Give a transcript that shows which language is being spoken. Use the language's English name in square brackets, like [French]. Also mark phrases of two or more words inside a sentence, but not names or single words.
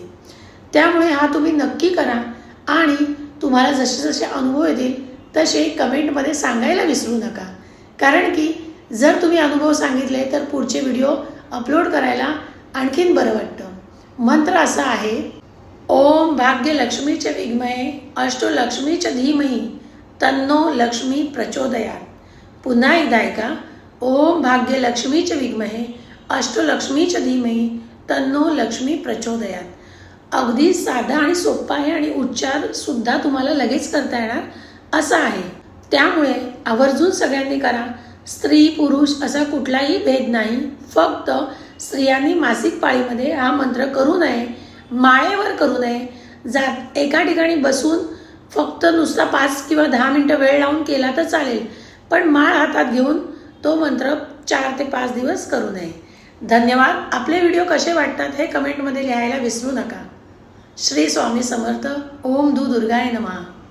[Marathi] त्यामुळे हा तुम्ही नक्की करा आणि तुम्हाला जसे जसे अनुभव येतील तसे कमेंटमध्ये सांगायला विसरू नका, कारण की जर तुम्ही अनुभव सांगितले तर पुढचे व्हिडिओ अपलोड करायला आणखीन बरं वाटतं। मंत्र असा आहे, [Sanskrit] ओम भाग्यलक्ष्मीच विद्महे अष्टलक्ष्मीच धीमहि तन्नो लक्ष्मी प्रचोदयात्। [Marathi] पुन्हा एकदा ऐका, [Sanskrit] ओम भाग्यलक्ष्मीच विद्महे अष्टलक्ष्मीच धीमहि तन्नो लक्ष्मी प्रचोदयात्। [Marathi] अगदी साधा आणि सोपा आहे आणि उच्चार सुद्धा तुम्हाला लगेच करता येणार असा आहे। त्यामुळे आवर्जून सगळ्यांनी करा। स्त्री पुरुष असा कुठलाही भेद नाही, फक्त स्त्रियांनी मासिक पाळीमध्ये हा मंत्र करू नये, माळेवर करू नये, एका ठिकाणी बसून फक्त नुसता 5 किंवा 10 मिनिटं वेळ लावून केला तर चालेल, पण माळ हातात घेऊन तो मंत्र 4 ते 5 दिवस करू नये। धन्यवाद। आपले व्हिडिओ कसे वाटतात हे कमेंटमध्ये लिहायला विसरू नका। श्री स्वामी समर्थ। [Sanskrit] ओम दुर्गाय नमः।